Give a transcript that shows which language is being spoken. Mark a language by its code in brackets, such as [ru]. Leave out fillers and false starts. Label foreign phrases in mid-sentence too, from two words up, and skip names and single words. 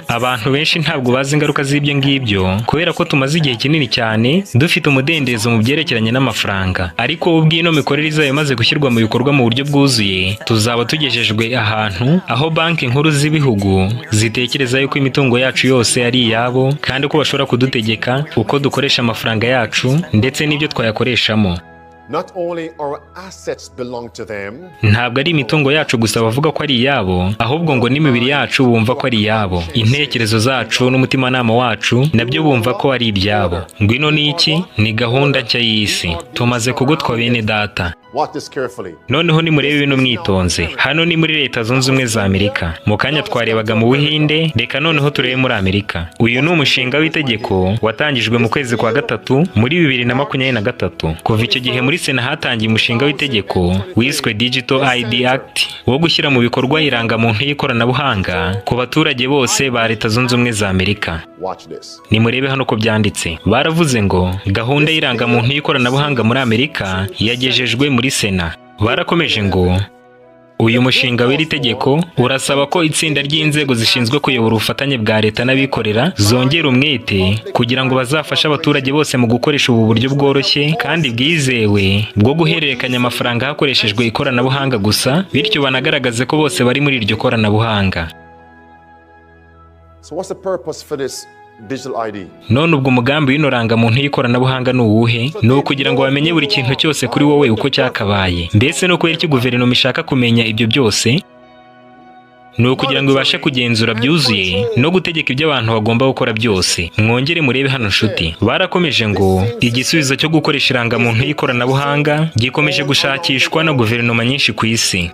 [rw] Abantu benshi ntabwo bazi ingaruka z'ibyo ngibyo kubera ko tumaze igihe kinini cyane dufite umudendezo mu byerekeranye n'amafaranga. Ariko ubwo ino mikorere izaba imaze gushyirwa mu bikorwa mu buryo bwuzuye, tuzaba tugejejwe ahantu aho banki nkuru z'ibihugu zitekereza yuko imitungo yacu yose ari iyabo, kandi ko bashobora kudutegeka uko dukoresha amafaranga yacu ndetse n'ibyo twayakoreshamo. [en] Not only our assets belong to them, [rw] Ntabwo ari imitungo yacu gusa bavuga ko ari iyabo, ahubwo ngo n'imibiri yacu bumva ko ari iyabo, intekerezo zacu n'umutimanama wacu nabyo bumva ko ari ibyabo. Ngwino ni iki? Ni gahunda nshya y'isi. Tumaze kugutwa bene data. [en] watch this carefully. [rw] Noneho nimurebe bino mwitonze. Hano ni muri Leta Zunze Ubumwe za Amerika. Mu kanya twarebaga mu Buhinde, reka noneho turebe muri Amerika. Uyu ni umushinga w'itegeko watangijwe mu kwezi kwa gatatu muri 2023. Kuva icyo gihe muri Sena hatangiye umushinga w'itegeko wiswe Digital ID Act wo gushyira mu bikorwa irangamuntu y'ikoranabuhanga ku baturage bose ba Leta Zunze Ubumwe za Amerika. [en] Watch this. [rw] Nimurebe hano ko byanditse. Baravuze ngo gahunda y'irangamuntu y'ikoranabuhanga muri Amerika yagejejwe muri Sena. Barakomeje ngo uyu mushinga w'iri tegeko urasaba ko itsinda ry'inzego zishinzwe kuyobora ubufatanye bwa leta n'abikorera zongera umwete kugira ngo bazafashe abaturage bose mu gukoresha ubu buryo bworoshye kandi bwizewe bwo guhererekanya amafaranga hakoreshejwe ikoranabuhanga gusa, bityo banagaragaze ko bose bari muri iryo koranabuhanga. [en] So what's the purpose for this digital ID? [rw] None ubwo umugambi w'ino rangamuntu y'ikoranabuhanga ni uwuhe? Ni ukugira ngo bamenye buri kintu cyose kuri wowe uko cyakabaye. Mbese no kubera iki guverinoma ishaka kumenya ibyo byose? Ni ukugira ngo ibashe kugenzura byuzuye no gutegeka ibyo abantu bagomba gukora byose. Mwongere murebe hano nshuti. Barakomeje ngo igisubizo cyo gukoresha irangamuntu y'ikoranabuhanga gikomeje gushakishwa na guverinoma nyinshi ku isi.